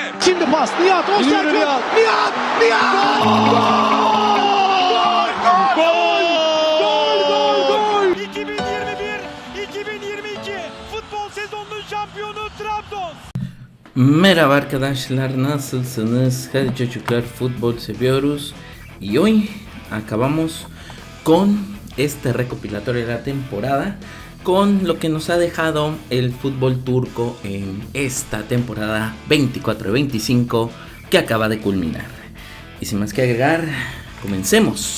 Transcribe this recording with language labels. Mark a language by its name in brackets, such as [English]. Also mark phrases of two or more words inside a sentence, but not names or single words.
[Turkish] Şimdi pas. Nihat. Osterwolde. Nihat. Gol. 2021-2022 futbol sezonunun şampiyonu Trabzon. Merhaba arkadaşlar, nasılsınız? Hadi çocuklar, fútbol seviyoruz. [Spanish] Y hoy acabamos con este recopilatorio de la temporada, con lo que nos ha dejado el fútbol turco en esta temporada 24-25 que acaba de culminar. Y sin más que agregar, comencemos.